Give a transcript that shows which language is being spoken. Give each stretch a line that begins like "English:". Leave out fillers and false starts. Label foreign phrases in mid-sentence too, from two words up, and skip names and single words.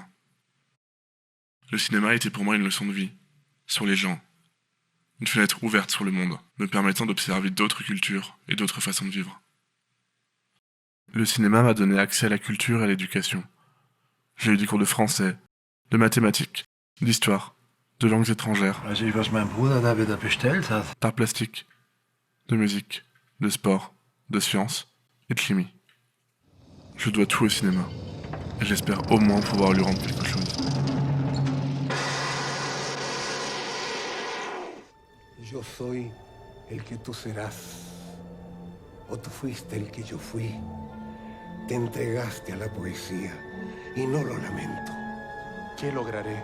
French: Le cinéma était pour moi une leçon de vie, sur les gens, une fenêtre ouverte sur le monde, me permettant d'observer d'autres cultures et d'autres façons de vivre. Le cinéma m'a donné accès à la culture et à l'éducation. J'ai eu des cours de français, de mathématiques, d'histoire, de langues étrangères,
German: Also ich was mein Bruder da wieder bestellt hat.
French: d'art plastique, de musique, de sport, de sciences et de chimie. Je dois tout au cinéma, et j'espère au moins pouvoir lui rendre quelque chose.
Spanish: Yo soy el que tú serás, o tú fuiste el que yo fui. Te entregaste a la poesía y no lo lamento. ¿Qué lograré?